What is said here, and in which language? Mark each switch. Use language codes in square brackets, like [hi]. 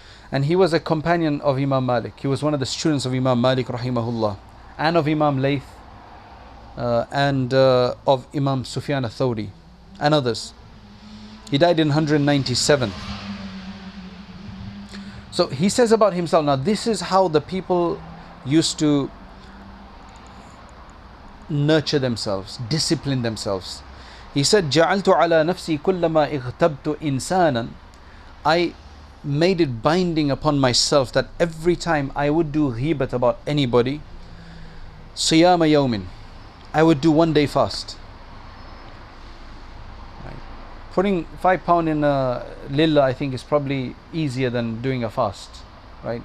[en] And he was a companion of Imam Malik. He was one of the students of Imam Malik rahimahullah, and of Imam Layth, and of Imam Sufyan al-Thawri and others. He died in 197. So he says about himself, now this is how the people used to nurture themselves, discipline themselves. He said, [ar] جَعَلْتُ عَلَى نَفْسِي كُلَّمَا اِغْتَبْتُ إِنسَانًا. [en] I made it binding upon myself that every time I would do ghibat about anybody, [ar] صِيَامَ يَوْمٍ, [en] I would do 1 day fast. Right. Putting £5 in a lillah, I think, is probably easier than doing a fast, right?